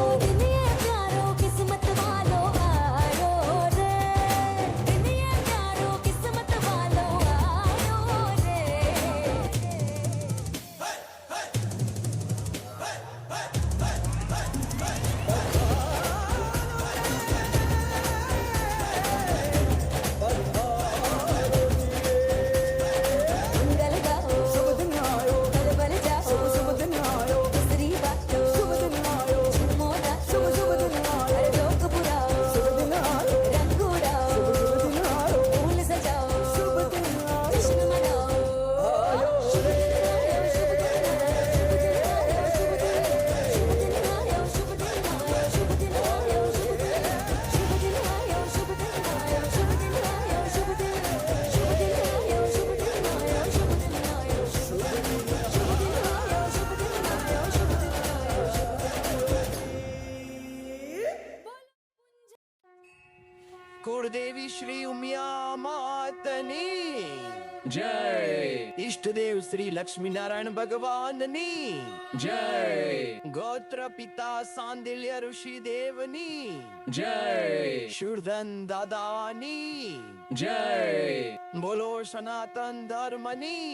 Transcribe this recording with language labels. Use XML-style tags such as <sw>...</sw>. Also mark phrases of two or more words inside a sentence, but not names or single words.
<hi>दिन ये प्यारो किस्मत वालो आयो रे दिन ये प्यारो किस्मत वालो आयो रे मंगल गाओ शुभ दिन आयो बल बल जाओ शुभ दिन आयो स्त्री बाटो शुभ दिन आयो मोरा शुभ दिन आयो अरे लोक बुराओ शुभ दिन आयो रंग उड़ाओ शुभ दिन आयो फूल सजाओ शुभ दिन आयो जश्न मनाओ आयो रे शुभ दिन आयो शुभ दिन आयो शुभ दिन आयो शुभ दिन आयो शुभ दिन आयो शुभ दिन आयो शुभ दिन आयो शुभ दिन आयो शुभ दिन आयो शुभ दिन आयो शुभ दिन आयो शुभ दिन आयो शुभ दिन आयो शुभ दिन आयो शुभ दिन आयो</hi> <gu>કુળદેવી શ્રી ઉમિયા માતની જય ઈષ્ટદેવ શ્રી લક્ષ્મી નારાયણ ભગવાનની જય ગોત્ર પિતા સાંદિલ્ય ઋષિ દેવની જય શુરધન દાદાની જય બોલો સનાતન ધર્મની</gu>